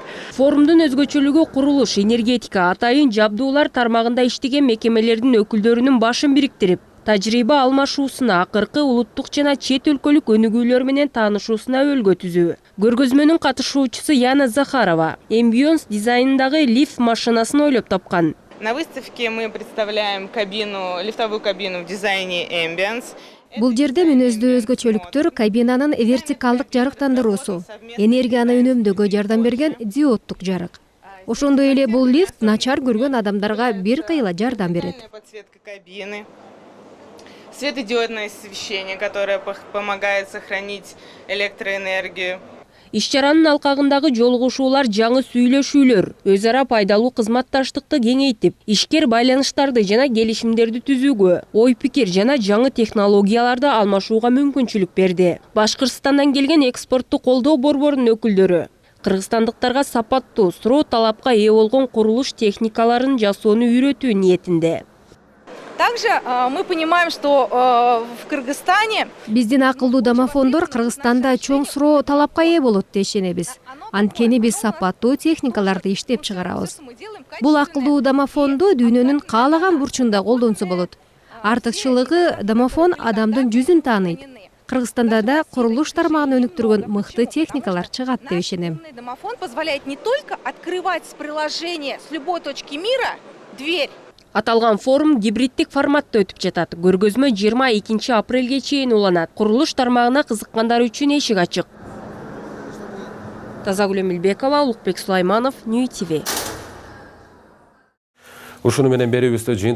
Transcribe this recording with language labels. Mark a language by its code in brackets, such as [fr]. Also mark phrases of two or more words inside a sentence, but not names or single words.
[ky] Форумдун өзгөчөлүгү курулуш, энергетика, атайын жабдуулар тармагында иштеген мекемелердин өкүлдөрүнүн башын бириктирип, тажрыйба алмашуусуна, акыркы улуттук жана чет өлкөлүк өнүгүүлөр менен таанышуусуна өбөлгө түзүү. Көргөзмөнүн катышуучусу Яна Захарова Ambience дизайнындагы лифт машинасын ойлоп тапкан. [ru] На выставке мы представляем лифтовую кабину в дизайне Ambience. [ky] Бул жерде мүнөздүү өзгөчөлүктөр кабинанын вертикалдык жарыктандыруусу, энергияны үнөмдөөгө жардам берген диоддук жарык. Ошондой эле бул лифт начар көргөн адамдарга бир кыйла жардам берет. [ru] Светодиодное освещение, которое помогает сохранить электроэнергию. [ky] Иш-чаранын алкагындагы жолугушуулар жаңы сүйлөшүүлөр, өз ара пайдалуу кызматташтыкты кеңейтип, ишкер байланыштарды жана келишимдерди түзүүгө, ой пикир жана жаңы технологияларды алмашууга мүмкүнчүлүк берди. Башкыртстандан келген экспортту колдоо борборунун өкүлдөрү кыргызстандыктарга сапаттуу, суроо талапка ээ болгон курулуш техникаларын жасоону үйрөтүү ниетинде. [ru] Также мы понимаем, что в Кыргызстане [ky] биздин акылдуу домофондор Кыргызстанда чоң суроо талапка ээ болот деп ишенебиз. Анткени биз сапаттуу техникаларды иштеп чыгарабыз. Бул акылдуу домофонду дүйнөнүн каалаган бурчунда колдонсо болот. Артыкчылыгы домофон адамдын жүзүн тааныйт. Кыргызстанда да курулуш тармагын өнүктүргөн мыкты техникалар чыгат деп ишенем. [ru] Домофон позволяет не только открывать с приложения с любой точки мира дверь. [ky] Аталган форум гибриддик форматта өтүп жатат. Көргөзмө 22 апрелге чейин уланат. Курулуш тармагына кызыккандар үчүн эшик ачык. Тазагүл Эмилбекова, Улукбек Сулайманов, Нью ТВ. Ушуну менен берүүбүздү жыйынтыктайбыз.